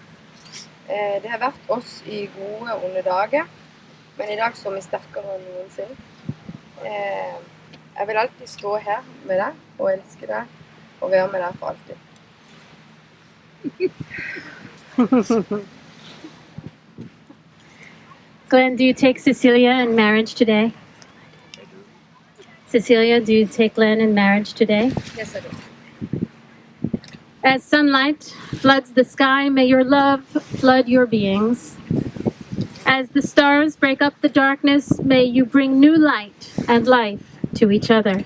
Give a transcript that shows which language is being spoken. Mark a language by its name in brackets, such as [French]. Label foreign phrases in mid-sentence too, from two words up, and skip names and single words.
[Norwegian] Det har vært oss i gode og onde dager, men i dag står vi sterkere enn noensinne. Jeg vil alltid stå her med deg og elske deg og være med deg for alltid. [English] Glenn, do you take Cecilia in marriage today? Cecilia, do you take Glenn in marriage today? Yes, I do. As sunlight floods the sky, may your love flood your beings. As the stars break up the darkness, may you bring new light and life to each other.